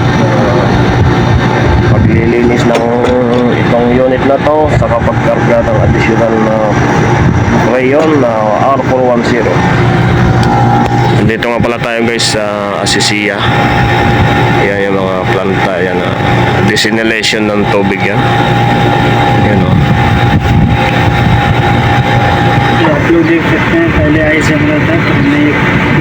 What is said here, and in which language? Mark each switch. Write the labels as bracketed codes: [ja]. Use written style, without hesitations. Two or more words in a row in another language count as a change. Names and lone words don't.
[tl] Paglilinis ng itong unit na to sa kapagkarga ng additional na crayon na R410. Dito nga pala tayo guys sa Asisia. Yan yung mga planta yan. Desalination ng tubig yan. Yan o. [hi] आप लोग देख सकते हैं पहले आइस जम रहा था, तो हमने एक